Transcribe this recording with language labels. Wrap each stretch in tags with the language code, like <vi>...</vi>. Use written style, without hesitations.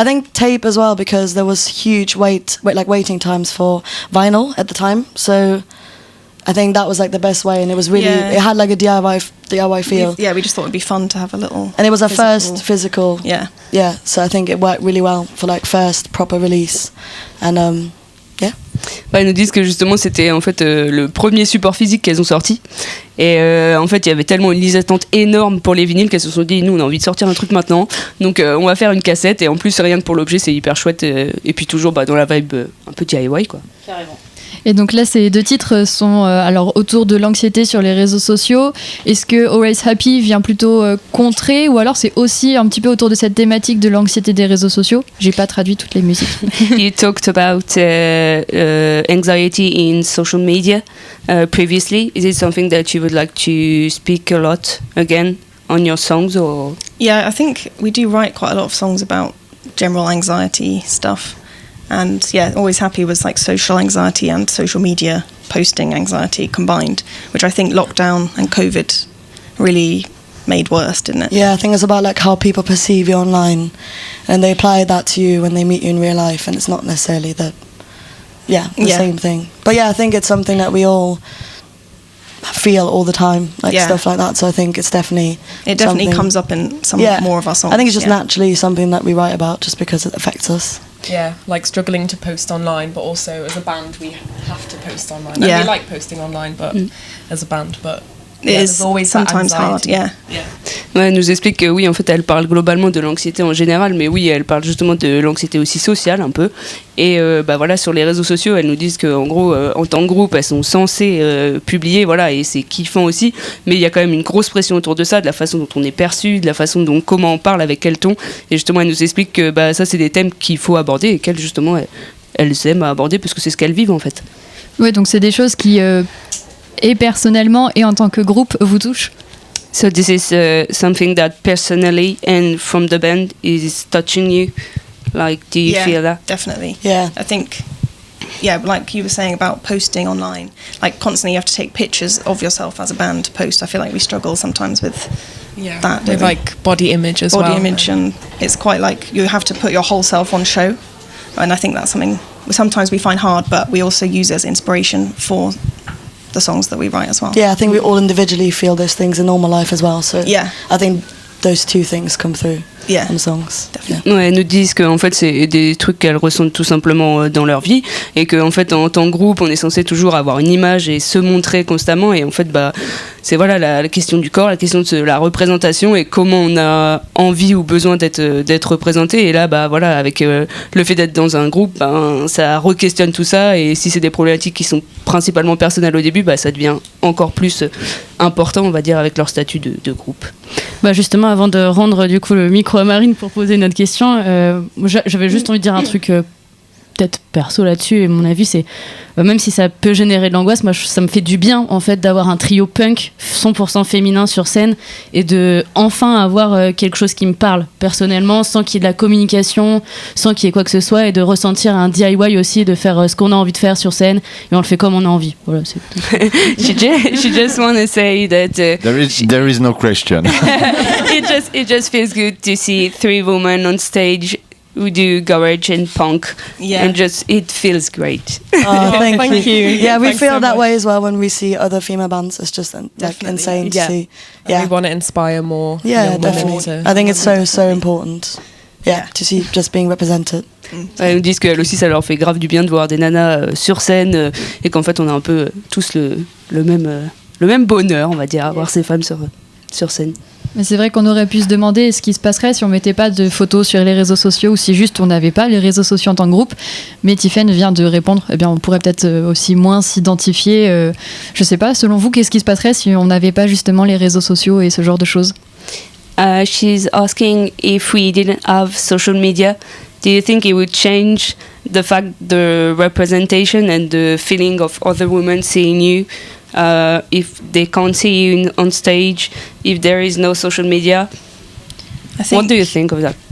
<en>I think tape as well because there was huge waiting times for vinyl at the time. So I think that was like the best way, and it was really it had like a DIY feel. We just thought it'd be fun to have a little. And it was our first physical. Yeah. Yeah, so I think it worked really well for like first proper release, and yeah.</en> <fr>Ils nous disent que justement c'était en fait le premier support physique qu'elles ont sorti et en fait il y avait tellement une liste d'attente énorme pour les vinyles qu'elles se sont dit nous on a envie de sortir un truc maintenant donc on va faire une cassette et en plus rien que pour l'objet c'est hyper chouette et puis toujours dans la vibe un peu DIY quoi. Carrément. Et donc là, ces 2 titres sont alors autour de l'anxiété sur les réseaux sociaux. Est-ce que Always Happy vient plutôt contrer ou alors c'est aussi un petit peu autour de cette thématique de l'anxiété des réseaux sociaux? J'ai pas traduit toutes les musiques.</fr> <en>You talked about anxiety in social media previously. Is it something that you would like to speak a lot again on your songs or? Yeah, I think we do write quite a lot of songs about general anxiety stuff. And yeah, Always Happy was like social anxiety and social media posting anxiety combined, which I think lockdown and COVID really made worse, didn't it? Yeah, I think it's about like how people perceive you online, and they apply that to you when they meet you in real life, and it's not necessarily the same thing. But yeah, I think it's something that we all feel all the time, like stuff like that. So I think it's definitely comes up in some more of our songs. I think it's just naturally something that we write about, just because it affects us. Yeah, like struggling to post online, but also as a band we have to post online. And we like posting online, but as a band, but there's always sometimes hard. Yeah.</en> <fr>Ouais, elle nous explique que oui, en fait, elle parle globalement de l'anxiété en général, mais oui, elle parle justement de l'anxiété aussi sociale un peu. Et voilà, sur les réseaux sociaux, elles nous disent qu'en gros, en tant que groupe, elles sont censées publier, voilà, et c'est kiffant aussi. Mais il y a quand même une grosse pression autour de ça, de la façon dont on est perçu, de la façon dont comment on parle, avec quel ton. Et justement, elle nous explique que ça, c'est des thèmes qu'il faut aborder et qu'elles, justement, elles aiment à aborder parce que c'est ce qu'elles vivent en fait. Ouais, donc c'est des choses qui, et personnellement et en tant que groupe, vous touchent.</fr> <en>So this is something that personally and from the band is touching you. Like, do you feel that? Definitely. Yeah. I think, like you were saying about posting online, like constantly you have to take pictures of yourself as a band to post. I feel like we struggle sometimes with that. With like body image as well. Body image, and it's quite like you have to put your whole self on show. And I think that's something sometimes we find hard, but we also use it as inspiration for the songs that we write as well. Yeah, I think we all individually feel those things in normal life as well. So I think those 2 things come through in the songs. Definitely.</en> <fr>Ouais, elles nous disent que en fait c'est des trucs qu'elles ressentent tout simplement dans leur vie et que en fait en tant que groupe on est censé toujours avoir une image et se montrer constamment et en fait c'est voilà la question du corps, la question de la représentation et comment on a envie ou besoin d'être représenté et là voilà avec le fait d'être dans un groupe ça re-questionne tout ça et si c'est des problématiques qui sont principalement personnelles au début ça devient encore plus important on va dire avec leur statut de groupe. Justement avant de rendre du coup le micro à Marine pour poser notre question, j'avais juste envie de dire un truc peut-être perso là-dessus et mon avis c'est même si ça peut générer de l'angoisse, moi ça me fait du bien en fait d'avoir un trio punk 100% féminin sur scène et de enfin avoir quelque chose qui me parle personnellement sans qu'il y ait de la communication, sans qu'il y ait quoi que ce soit et de ressentir un DIY aussi, de faire ce qu'on a envie de faire sur scène et on le fait comme on a envie. Voilà, c'est</fr> <en>she just want to say that there is no question. it just feels good to see 3 women on stage who do garage and punk and just it feels great. Thank you. Yeah, we feel that way as well when we see other female bands. It's just like insane to see. Yeah, we want to inspire more. Yeah, definitely. I think it's so important. Yeah, to see just being represented.</en> <fr>Elles nous disent qu'elles aussi ça leur fait grave du bien de voir des nanas sur scène et qu'en fait on a un peu tous le même bonheur on va dire à voir ces femmes sur scène. Mais c'est vrai qu'on aurait pu se demander ce qui se passerait si on mettait pas de photos sur les réseaux sociaux ou si juste on n'avait pas les réseaux sociaux en tant que groupe. Mais Tiffen vient de répondre. Eh bien, on pourrait peut-être aussi moins s'identifier. Je sais pas. Selon vous, qu'est-ce qui se passerait si on n'avait pas justement les réseaux sociaux et ce genre de choses?</fr> <en>She's asking if we didn't have social media, do you think it would change the fact, the representation and the feeling of other women seeing you? If they can't see you on stage, if there is no social media, what do you think of that?</en>